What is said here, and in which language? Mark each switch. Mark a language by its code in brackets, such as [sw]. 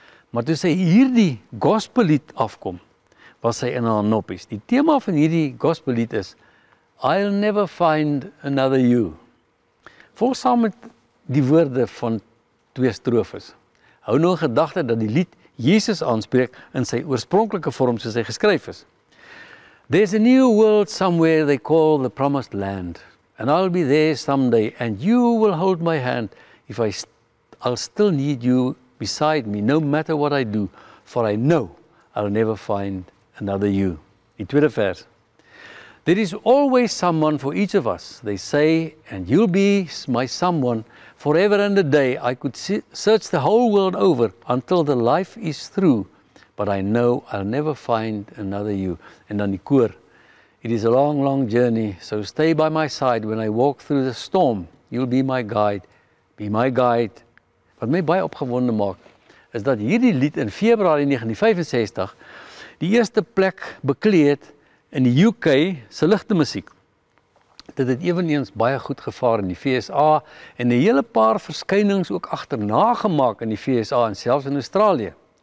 [af] Maar toe sy hierdie gospellied afkom, was sy in haar noppies. Die tema van hierdie gospellied is [en] I'll never find another you. [af] Volg saam met die woorde van 2 strofes. Hou nou in gedagte dat die lied Jesus aanspreek in sy oorspronklike vorm soos hy geskryf is. [en] There's a new world somewhere they call the promised land, and I'll be there someday, and you will hold my hand if I'll still need you beside me, no matter what I do, for I know I'll never find another you. [af] Die tweede vers. [en] There is always someone for each of us, they say, and you'll be my someone forever and a day. I could search the whole world over until the life is through, but I know I'll never find another you. [af] En dan die koor. [en] It is a long, long journey, so stay by my side when I walk through the storm. You'll be my guide, be my guide. [af] Wat my baie opgewonde maak, is dat hierdie lied in Februarie 1965 die eerste plek beklee het in die UK se ligte musiek. Dit het eweneens baie goed gevaar in die VSA en 'n hele paar verskynings ook agterna gemaak in die VSA en selfs in Australië.